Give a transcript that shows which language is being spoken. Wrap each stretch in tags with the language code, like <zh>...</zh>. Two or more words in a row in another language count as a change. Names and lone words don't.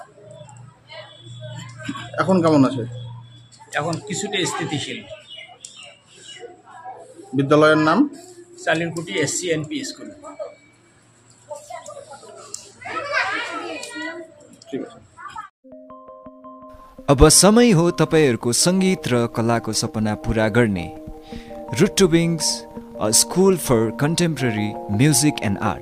<bn>এখন কেমন আছে? এখন কিছুটা স্থিতিশীল। বিদ্যালয়ের নাম</bn> <ne>चालिनकुटी SCNP स्कूल। अब समय हो तपाईहरुको संगीत र कलाको सपना पूरा गर्ने।</ne> <en>Root to Wings, a school for contemporary music and art.</en>